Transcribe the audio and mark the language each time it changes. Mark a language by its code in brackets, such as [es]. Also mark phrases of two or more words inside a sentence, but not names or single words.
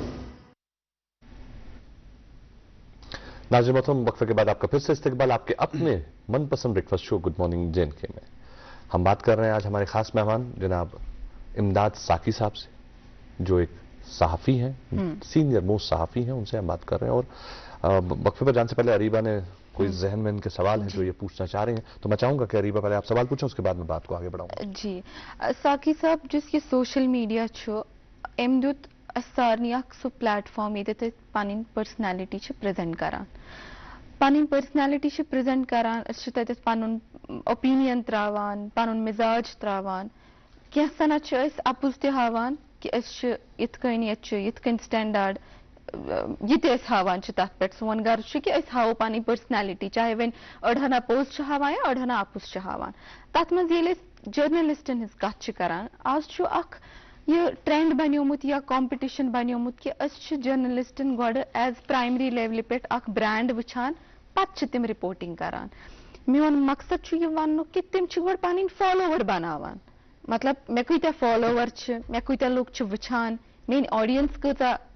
[ur] ناظرین محترم وقفے کے بعد آپ کا پھر سے استقبال آپ کے اپنے من پسند بریکفاسٹ شو [en] good morning [ur] JNK میں ہم بات کر رہے ہیں آج ہمارے خاص مہمان جناب امداد ساقی صاحب سے جو ایک صحافی ہیں [en] senior most [ur] صحافی ہیں ان سے ہم بات کر رہے ہیں اور وقفے پر جانے سے پہلے اریبہ نے کوئی ذہن میں ان کے سوال ہیں جو یہ پوچھنا چاہ رہے ہیں تو میں چاہوں گا کہ اریبہ پہلے آپ سوال پوچھیں اس کے بعد میں بات کو آگے بڑھاؤں [ks] جی ساقی صاحب جس یہ سوشل میڈیا ام دیت سارنی اخ سہ پلیٹ فارم یہ پن [en] personality present [ks] کران پن [en] personality present [ks] کران تت پن اوپینین تراوان پن مزاج تراوان کینٛژھن اپُز تہِ ہاوان کہ یِتھ کٔنۍ سٹینڈاڈ یہ تہِ أسۍ ہاوان تتھ پٮ۪ٹھ سون غرض چھُ کہ أسۍ ہاوو پنٕنۍ پرسنالٹی چاہے وۄنۍ أڑہنا پوٚز چھِ ہاوان یا أڑہنا اپُز چھِ ہاوان تتھ منٛز ییٚلہِ أسۍ جرنلسٹن ہٕنٛز کتھ چھِ کران آز چھُ اکھ یہ ٹرینڈ بنیومُت یا کمپٹیشن بنیومُت کہ أسۍ چھِ جرنلسٹن گۄڈٕ ایز [en] primary level [ks] پٮ۪ٹھ اکھ برینڈ وٕچھان پتہٕ چھِ تِم رِپورٹنگ کران میون مقصد چھُ یہ وننُک کہ تِم چھِ گۄڈٕ پنٕنۍ فالوور بناوان مطلب مےٚ کۭتیاہ فالوور چھِ مےٚ کۭتیاہ لُکھ چھِ وٕچھان میٲنۍ آڈینس کۭژاہ